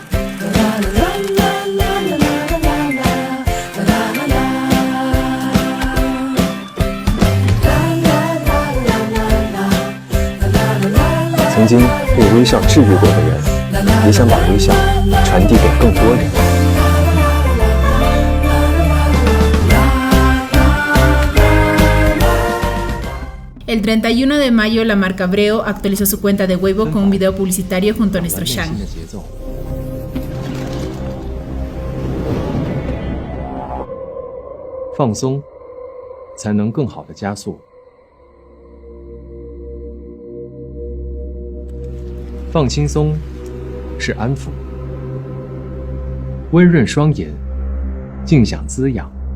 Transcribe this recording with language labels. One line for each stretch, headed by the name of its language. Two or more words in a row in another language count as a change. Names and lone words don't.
Chinese: 曾经被微笑治愈过的人，也想把微笑传递给更多人。
Spanish: El 31 de mayo, la marca Breo actualizó su cuenta de Weibo con un video publicitario junto a nuestro Shang.
Chinese: 放松，才能更好的加速。放轻松，是安抚；温润双眼，静享滋养。